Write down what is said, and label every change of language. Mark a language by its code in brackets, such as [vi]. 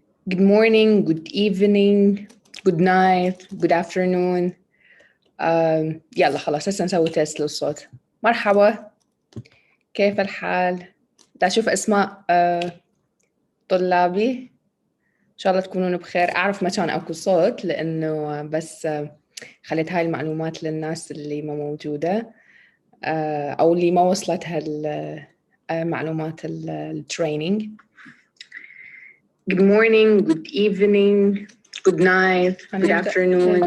[en] Good morning, good evening, good night, good afternoon. [ar] يلا خلاص هسه نسوي تيست للصوت. مرحبا، كيف الحال؟ دا أشوف أسماء طلابي، إن شاء الله تكونون بخير. أعرف ما كان أكو صوت لأنه بس خليت هاي المعلومات للناس اللي ما موجودة أو اللي ما وصلتها معلومات التريننج. [en] Good morning, good evening, good night, good afternoon.